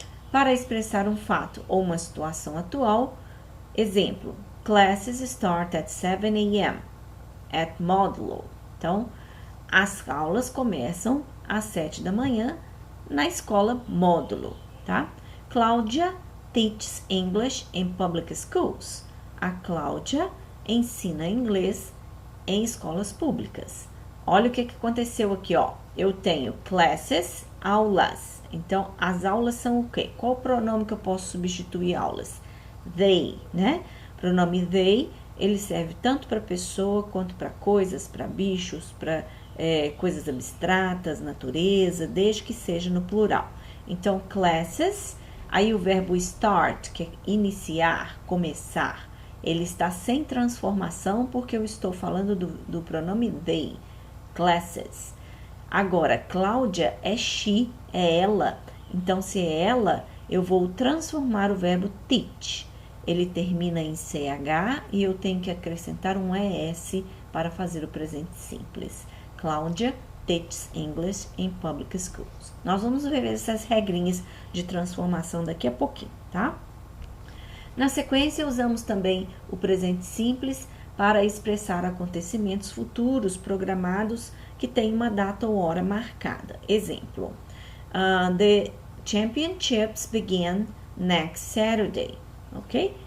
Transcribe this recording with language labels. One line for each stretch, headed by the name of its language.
Portuguese: Para expressar um fato ou uma situação atual, exemplo,
English: classes start at 7 a.m. at Modulo.
Portuguese: Então, as aulas começam às 7 da manhã na escola Módulo, tá?
English: Cláudia teaches English in public schools.
Portuguese: A Cláudia ensina inglês em escolas públicas. Olha o que aconteceu aqui, ó. Eu tenho classes, aulas. Então, as aulas são o quê? Qual o pronome que eu posso substituir aulas? They, né? O pronome they, ele serve tanto para pessoa quanto para coisas, para bichos, para coisas abstratas, natureza, desde que seja no plural. Então, classes, aí o verbo start, que é iniciar, começar, ele está sem transformação porque eu estou falando do pronome they, classes. Agora, Cláudia é she, é ela. Então, se é ela, eu vou transformar o verbo teach. Ele termina em CH e eu tenho que acrescentar um ES para fazer o presente simples.
English: Cláudia teaches English in public schools.
Portuguese: Nós vamos ver essas regrinhas de transformação daqui a pouquinho, tá? Na sequência, usamos também o presente simples para expressar acontecimentos futuros programados que têm uma data ou hora marcada.
English: Exemplo, the championships begin next Saturday, ok?